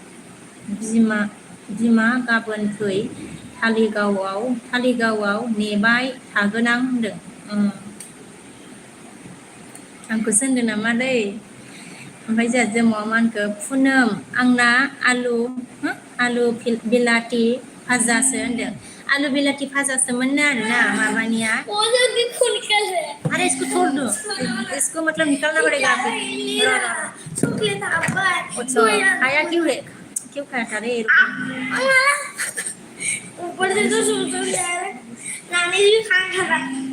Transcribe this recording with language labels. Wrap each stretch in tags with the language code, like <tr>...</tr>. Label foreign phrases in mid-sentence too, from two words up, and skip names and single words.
<brx>बिमा गाबोन फै थालिगावआव नेबाय थागोन आं होनदों आंखौसो होनदों नामालै ओमफ्राय जोंहा जोमाव मा होनखो फुनम आंना आलु बिलाथि भाजासो होनदों आलु बिलाथि भाजासोमोननो आरो ना माबानिया</brx> <hi>अरे इसको छोड़ दो इसको मतलब निकालना पड़ेगा खाया क्यों खाया था रे ऊपर से तो नानी भी खाना था</hi>